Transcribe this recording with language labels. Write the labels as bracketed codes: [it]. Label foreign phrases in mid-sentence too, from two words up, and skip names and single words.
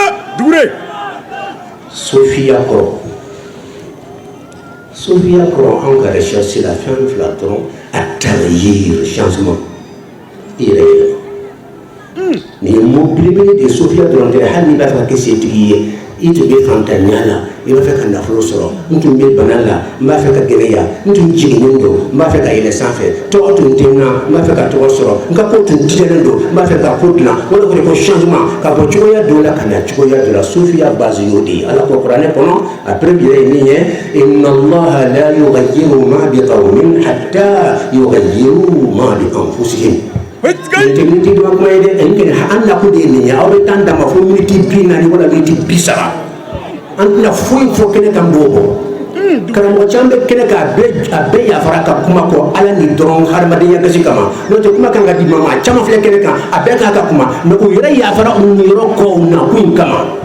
[bm] Sofiya kɔrɔ anw ka recherche la fɛn fila dɔrɔn a tagayir changement i yɛrɛ yɛlɛma nin ye mot belebele de ye Sofiya dɔrɔn tɛ hali n'i b'a fɛ ka kɛ setigi ye i tun bɛ fantanya la i b'a fɛ ka nafolo sɔrɔ n tun bɛ bana la n b'a fɛ ka gɛlɛya n tun jiginnen don n b'a fɛ ka yɛlɛ sanfɛ tɔgɔ tun tɛ n na n b'a fɛ ka tɔgɔ sɔrɔ n ka ko tun tigɛlen don n b'a fɛ ka ko dilan o de ko changement ka bɔ cogoya dɔ la ka na cogoya dɔ la Sofiya base y'o de ye ala ko kuranɛ kɔnɔ a preuve yɛrɛ ye min ye inna [ar] اللَّهَ لَا يُغَيِّرُ مَا بِقَوْمٍ حَتَّىٰ يُغَيِّرُوا مَا بِأَنْفُسِهِمْ [bm] miniti dɔ kuma ye dɛ an nakun de ye nin ye aw bɛ taa d'a ma fo miniti 40 wala miniti 30 an tɛna foyi fɔ kɛnɛ kan b'o bɔ karamɔgɔ caman bɛ kɛnɛ kan a bɛɛ yafara ka kuma kɔ ala ni dɔrɔn hadamadenya gasi kama n'o tɛ kuma kan ka di maa caman filɛ kɛnɛ kan a bɛɛ kan ka kuma mɛ o yɛrɛ yafara u ni yɔrɔ kɔ u nakun in kama